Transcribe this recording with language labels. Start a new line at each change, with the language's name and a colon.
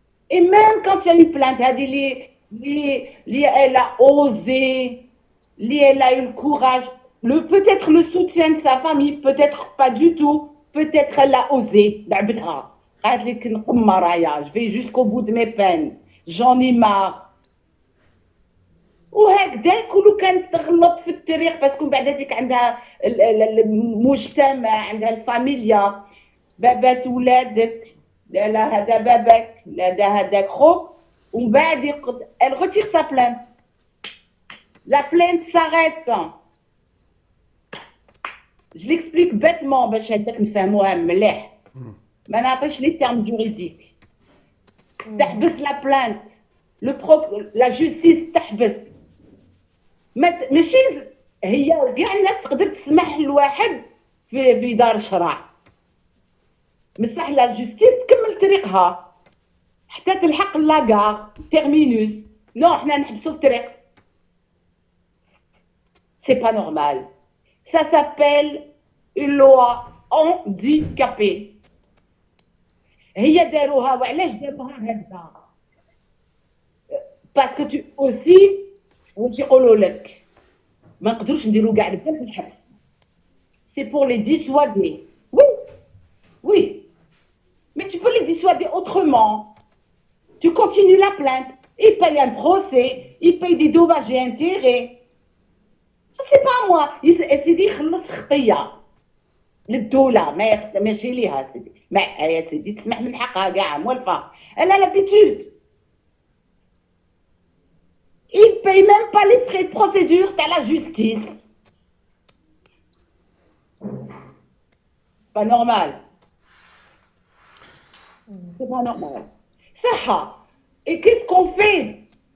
French: Et même quand il y a une plainte, elle a osé, elle a eu le courage, peut-être le soutien de sa famille, peut-être pas du tout, peut-être elle a osé. Je vais jusqu'au bout de mes peines, j'en ai marre.
Arabic: وهكذاك ولو كانت تغلط في الطريق باسكو من بعد هذيك عندها المجتمع عندها الفاميليا بابات ولادك لا هذا بابك لا هذاك خوك ومن بعد
French: elle retire sa plainte. La plainte s'arrête. Je l'explique bêtement
Arabic: باش هذاك نفهموها مليح ما نعطيش
French: لي termes juridiques.
Arabic: تحبس
French: la plainte. La justice تحبس.
Arabic: ماشي هي كاع الناس تقدر تسمح لواحد في دار شرع. بصح لا جوستيس تكمل طريقها حتى تلحق لاكار تيرمينوس. نو حنا نحبسوا في الطريق. سي با نورمال.
French: Ça s'appelle une loi handicapée.
Arabic: هي داروها وعلاش داروها هكذا؟ باسكو
French: tu aussi
Arabic: وش يقولوا لك ما نقدروش نديرو كاع البنات في الحبس.
French: C'est pour les dissuader. Oui, oui. Mais tu peux les dissuader autrement. Tu continues la plainte. Ils payent un procès. Ils payent des dommages et intérêts. Je sais pas moi.
Arabic: سيدي يخلص خطية للدولة ماشي ليها سيدي. ما يا سيدي تسمح من حقها كاع موالفة.
French: Elle a l'habitude. Ils payent même pas les frais de procédure à la justice. C'est pas normal. C'est pas normal. Ça. Et qu'est-ce qu'on fait?